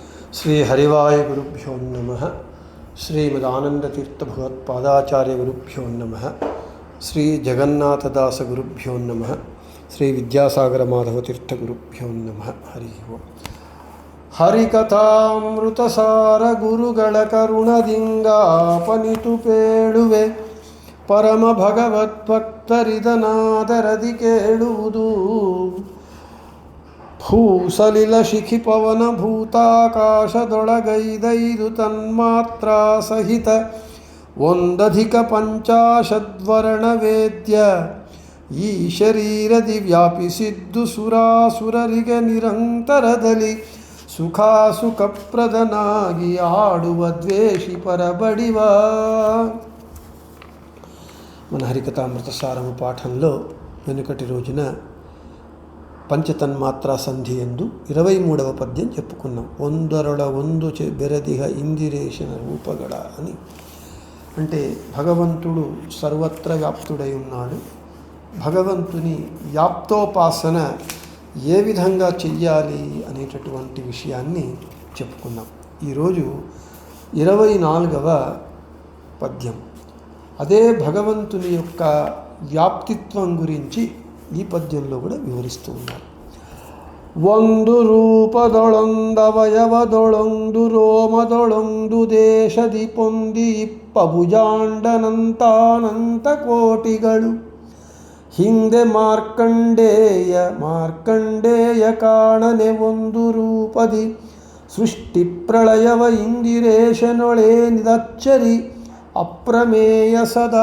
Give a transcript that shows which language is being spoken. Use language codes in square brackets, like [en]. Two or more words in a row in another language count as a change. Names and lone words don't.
[sa] శ్రీ హరివాయ గురుభ్యో నమః. శ్రీమదానందతీర్థ భగవత్పాదాచార్య గురుభ్యో నమః. శ్రీ జగన్నాథదాస గురుభ్యో నమః. శ్రీ విద్యాసాగర మాధవతీర్థ గురుభ్యో నమః. హరి ఓం. [kn] ಹರಿಕಥಾಮೃತಸಾರ ಗುರುಗಳ ಕರುಣದಿಂಗಾಪನಿತು ಪೇಳುವೆ ಪರಮ ಭಗವದ್ಭಕ್ತರಿದನಾದರದಿ ಕೇಳುವುದು. ಭೂಸಲಿಲ ಶಿಖಿ ಪವನ ಭೂತಾಕಾಶದೊಳಗೈದೈದು ತನ್ಮಾತ್ರ ಸಹಿತ ಒಂದಧಿಕ ಪಂಚಾಶದ್ವರ್ಣ ವೇದ್ಯ ಈ ಶರೀರದಿ ವ್ಯಾಪಿಸಿದ್ದು ಸುರಾಸುರರಿಗೆ ನಿರಂತರದಲ್ಲಿ ಸುಖಾಸುಖಪ್ರದನಾಗಿ ಆಡುವ ದ್ವೇಷಿ ಪರಬಡಿವ. [te] మన హరికథామృత సారము పాఠంలో వెనుకటి రోజున పంచతన్మాత్రా సంధి యందు 23వ పద్యం చెప్పుకున్నాం. [kn] ಒಂದರೊಳ ಒಂದು ಬೆರದಿಹ ಇಂದಿರೇಷಣ ರೂಪಗಡ అని. [te] అంటే భగవంతుడు సర్వత్ర వ్యాప్తుడై ఉన్నాడు. భగవంతుని వ్యాప్తోపాసన ఏ విధంగా చెయ్యాలి అనేటటువంటి విషయాన్ని చెప్పుకున్నాం. ఈరోజు 24వ పద్యం అదే భగవంతుని యొక్క వ్యాప్తిత్వం గురించి ఈ పద్యంలో కూడా వివరిస్తూ ఉన్నారు. [kn] ಒಂದು ರೂಪದೊಳೊಂದವಯವದೊಳೊಂದು ರೋಮದೊಳೊಂದು ದೇಶದಿ ಪೊಂದಿ ಇಪ್ಪಭುಜಾಂಡನಂತಾನಂತ ಕೋಟಿಗಳು ಹಿಂದೆ ಮಾರ್ಕಂಡೇಯ ಕಾಣನೆ ಒಂದು ರೂಪದಿ ಸೃಷ್ಟಿ ಪ್ರಳಯವ ಇಂದಿರೇಶನೊಳೇನಿದಚ್ಚರಿ ಅಪ್ರಮೇಯ ಸದಾ.